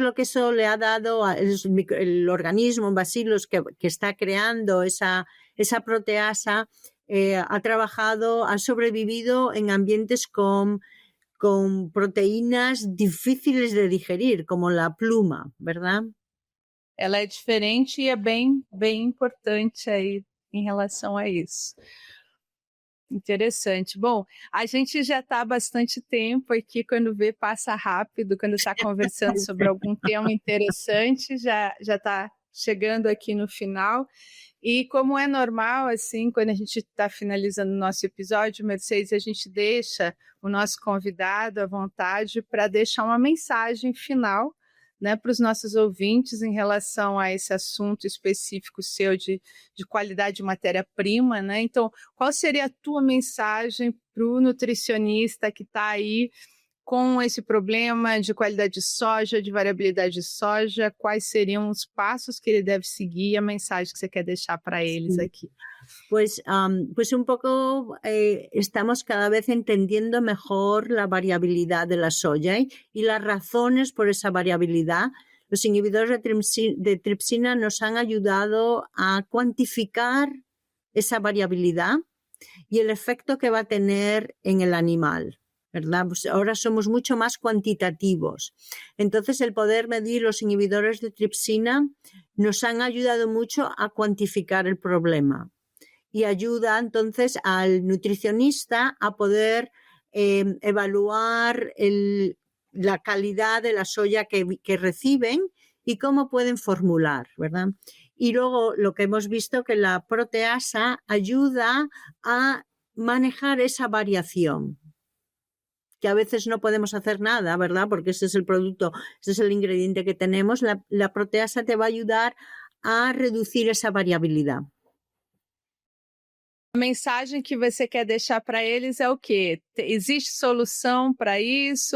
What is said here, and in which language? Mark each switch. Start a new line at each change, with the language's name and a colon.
Spanish: Lo que eso le ha dado el organismo Bacillus que está creando esa proteasa, ha sobrevivido en ambientes con proteínas difíciles de digerir, como la pluma, ¿verdad?
Portuguese: Ela é diferente e é bem importante aí em relação a isso. Interessante. Bom, a gente já está há bastante tempo aqui, quando vê, passa rápido, quando está conversando sobre algum tema interessante, já está chegando aqui no final. E como é normal, assim, quando a gente está finalizando o nosso episódio, Mercedes, a gente deixa o nosso convidado à vontade para deixar uma mensagem final, né, para os nossos ouvintes em relação a esse assunto específico seu de qualidade de matéria-prima, né? Então, qual seria a tua mensagem para o nutricionista que está aí com esse problema de qualidade de soja, de variabilidade de soja? Quais seriam os passos que ele deve seguir, a mensagem que você quer deixar para eles aqui?
Spanish: Pues un poco estamos cada vez entendiendo mejor la variabilidad de la soya y las razones por esa variabilidad. Los inhibidores de tripsina nos han ayudado a cuantificar esa variabilidad y el efecto que va a tener en el animal, ¿verdad? Pues ahora somos mucho más cuantitativos. Entonces, el poder medir los inhibidores de tripsina nos han ayudado mucho a cuantificar el problema. Y ayuda entonces al nutricionista a poder evaluar la calidad de la soya que reciben y cómo pueden formular, ¿verdad? Y luego lo que hemos visto, que la proteasa ayuda a manejar esa variación, que a veces no podemos hacer nada, ¿verdad? Porque ese es el producto, ese es el ingrediente que tenemos. La proteasa te va a ayudar a reducir esa variabilidad.
Portuguese: A mensagem que você quer deixar para eles é o quê? Existe solução para isso?